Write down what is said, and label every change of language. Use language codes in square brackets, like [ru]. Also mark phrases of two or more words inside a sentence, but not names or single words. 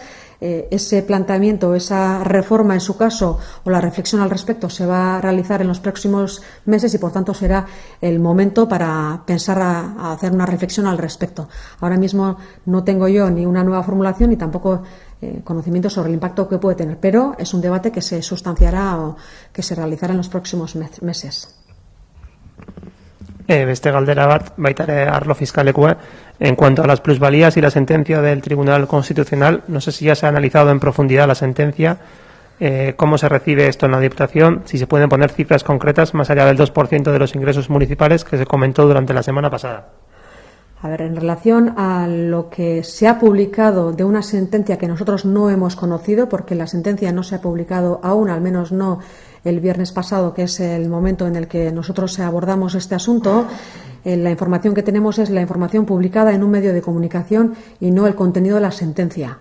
[es] Ese planteamiento, esa reforma en su caso o la reflexión al respecto se va a realizar en los próximos meses y por tanto será el momento para pensar a hacer una reflexión al respecto. Ahora mismo no tengo yo ni una nueva formulación ni tampoco conocimiento sobre el impacto que puede tener, pero es un debate que se sustanciará o que se realizará en los próximos meses. [eu] Beste galdera bat, baita ere arlo fiskalekua, [es] en cuanto a las plusvalías y la sentencia del Tribunal Constitucional, no sé si ya se ha analizado en profundidad la sentencia, cómo se recibe esto en la Diputación, si se pueden poner cifras concretas más allá del 2% de los ingresos municipales que se comentó durante la semana pasada. A ver, en relación a lo que se ha publicado de una sentencia que nosotros no hemos conocido, porque la sentencia no se ha publicado aún, al menos no el viernes pasado, que es el momento en el que nosotros abordamos este asunto, la información que tenemos es la información publicada en un medio de comunicación y no el contenido de la sentencia.